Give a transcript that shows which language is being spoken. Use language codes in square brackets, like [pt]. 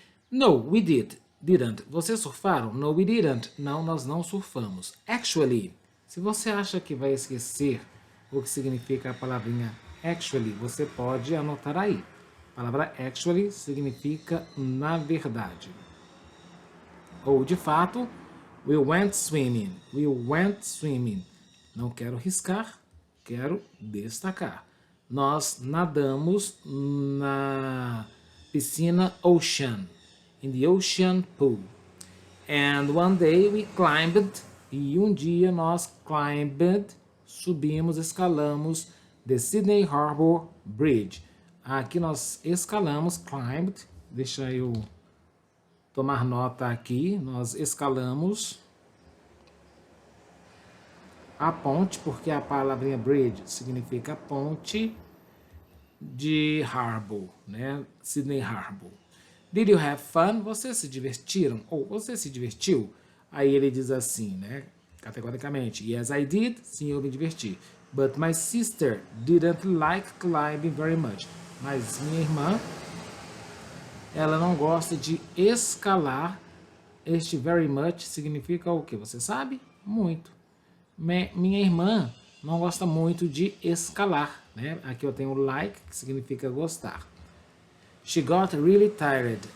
[en] No, we didn't. [pt] Vocês surfaram? [en] No, we didn't. [pt] Não, nós não surfamos. Actually, se você acha que vai esquecer o que significa a palavrinha actually, você pode anotar aí. A palavra actually significa na verdade. Ou, de fato, [en] we went swimming. We went swimming. [pt] Não quero riscar, quero destacar. Nós nadamos na piscina ocean, [en] in the ocean pool. And one day we climbed, [pt] e um dia nós subimos, escalamos [en] the Sydney Harbor Bridge. [pt] Aqui nós escalamos, climbed, deixa eu tomar nota aqui, nós escalamos a ponte, porque a palavrinha bridge significa ponte de Harbor, né? Sydney Harbor. [en] Did you have fun? [pt] Vocês se divertiram? Ou você se divertiu? Aí ele diz assim, né? Categoricamente. [en] Yes, I did. [pt] Sim, eu me diverti. [en] But my sister didn't like climbing very much. [pt] Mas minha irmã, ela não gosta de escalar. Este very much significa o que? Você sabe? Muito. Minha irmã não gosta muito de escalar, né? Aqui eu tenho like, que significa gostar. [en] She got really tired.